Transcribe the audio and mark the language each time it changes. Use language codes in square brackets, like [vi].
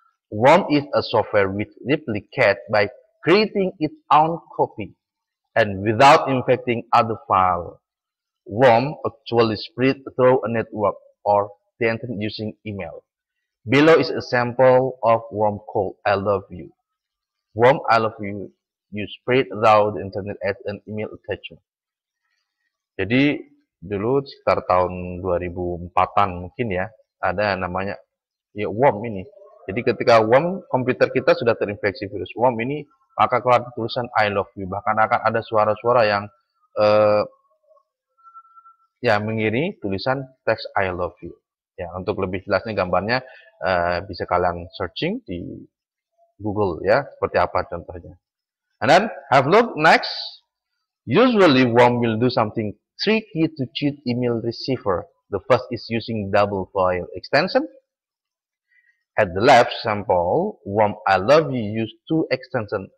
[en] Worm is a software which replicates by creating its own copy and without infecting other files. Worm actually spread through a network or the internet using email. Below is a sample of worm called I love you. Worm I love you spread through the internet as an email attachment. [id] Jadi dulu sekitar tahun 2004-an mungkin ya, ada namanya ya worm ini. Jadi ketika worm komputer kita sudah terinfeksi virus worm ini, maka keluar tulisan I love you. Bahkan akan ada suara-suara yang ya mengiringi tulisan teks I love you. Ya, untuk lebih jelasnya gambarnya bisa kalian searching di Google ya, seperti apa contohnya. [en] And then have a look next. Usually worm will do something tricky to cheat email receiver. The first is using double file extension. At the left sample, worm I love you use two extensions.